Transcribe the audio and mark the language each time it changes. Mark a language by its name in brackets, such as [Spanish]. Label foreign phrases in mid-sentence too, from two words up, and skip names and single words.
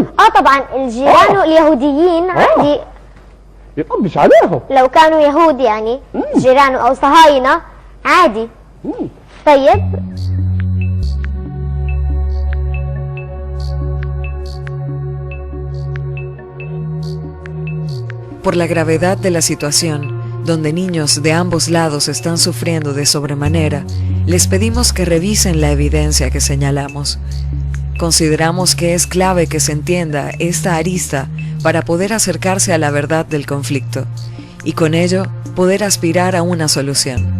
[Arabic] طبعا الجيران اليهوديين عندي يطبش عليهم لو كانوا يهود يعني جيرانه او صهاينة عادي. طيب [Spanish] Por la gravedad de la situación, donde niños de ambos lados están sufriendo de sobremanera, les pedimos que revisen la evidencia que señalamos. Consideramos que es clave que se entienda esta arista para poder acercarse a la verdad del conflicto y con ello poder aspirar a una solución.